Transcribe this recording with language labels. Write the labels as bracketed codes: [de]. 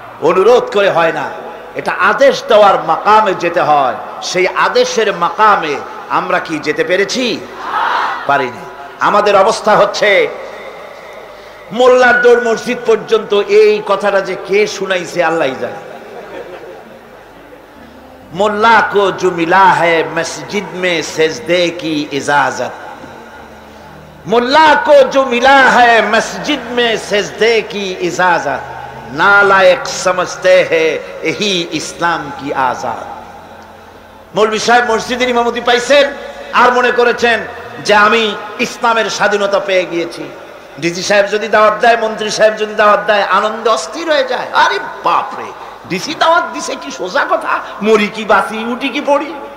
[bn] অনুরোধ করে হয় না, এটা আদেশ দেওয়ার মাকামে যেতে হয়। সেই আদেশের মাকামে আমরা কি যেতে পেরেছি? পারিনি। আমাদের অবস্থা হচ্ছে, মোল্লার দৌড় মসজিদ পর্যন্ত। এই কথাটা যে কে শুনাইছে আল্লাহই জানে। [hi] मुल्ला को जो मिला है मस्जिद में सजदे की इजाजत, मुल्ला को जो मिला है मस्जिद में सजदे की इजाजत, नालायक समझते हैं यही इस्लाम की आजाद। [bn] मौलवी साहेब मस्जिদের ইমামতি পাইছেন আর মনে করেছেন যে আমি ইসলামের স্বাধীনতা পেয়ে গিয়েছি। ডিসি সাহেব যদি দাওয়াত দেয়, মন্ত্রী সাহেব যদি দাওয়াত দেয়, আনন্দে অস্থির হয়ে যায়। আরে বাপ রে, ডিসি দাওয়াত দিছে, কি সোজা কথা, মরি কি বাঁচি, উঠি কি পড়ি।